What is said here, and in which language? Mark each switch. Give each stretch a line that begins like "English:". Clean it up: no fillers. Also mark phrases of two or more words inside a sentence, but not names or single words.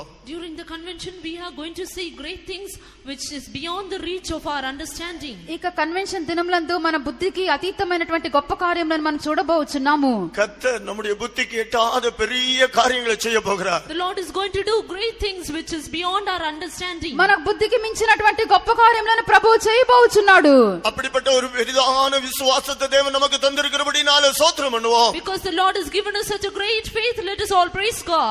English: During the convention we are going to see great things which is beyond the reach of our understanding.
Telugu: ఇక కన్వెన్షన్ దినములందు మన బుద్ధికి అతీతమైనటువంటి గొప్ప కార్యములను మనం చూడబోచున్నాము.
Tamil: கர்த்தர் நம்முடைய புத்திக்கு எட்டாத பெரிய காரியங்களை செய்ய போகிறார்.
English: The Lord is going to do great things which is beyond our understanding.
Telugu: మన బుద్ధికి మించినటువంటి గొప్ప కార్యములను ప్రభువు చేయబోచున్నాడు.
Tamil: அப்படிப்பட்ட ஒரு பெரிதான விசுவாசத்தை தேவன் நமக்கு தந்திருக்கிறபடினாலே ஸ்தோத்திரம் பண்ணுவோம்.
English: Because the Lord has given us such a great faith, let us all praise God.